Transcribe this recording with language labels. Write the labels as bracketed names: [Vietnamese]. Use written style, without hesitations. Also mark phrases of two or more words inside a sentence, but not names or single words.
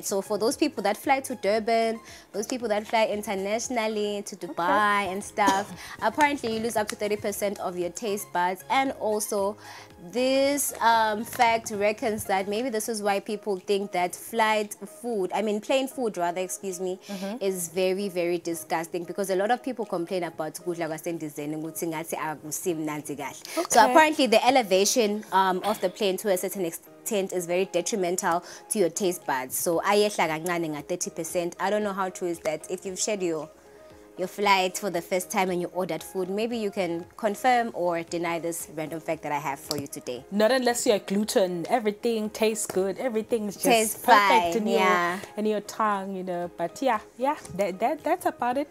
[English] So for those people that fly to Durban, those people that fly internationally to Dubai and stuff, apparently you lose up to 30% of your taste buds. And also this fact reckons that maybe this is why people think that plain food is very, very disgusting, because a lot of people complain about [Swati] kudla kwasendizeni. [English] So apparently the elevation of the plane to a certain extent is very detrimental to your taste buds. [Swati] So ayehla kancane nga 30%. [English] I don't know how true is that. If you've shared your flight for the first time and you ordered food, maybe you can confirm or deny this random fact that I have for you today. Not unless you're gluten. Everything tastes good. Everything is just tastes perfect fine, in your tongue, you know. But yeah, that's about it.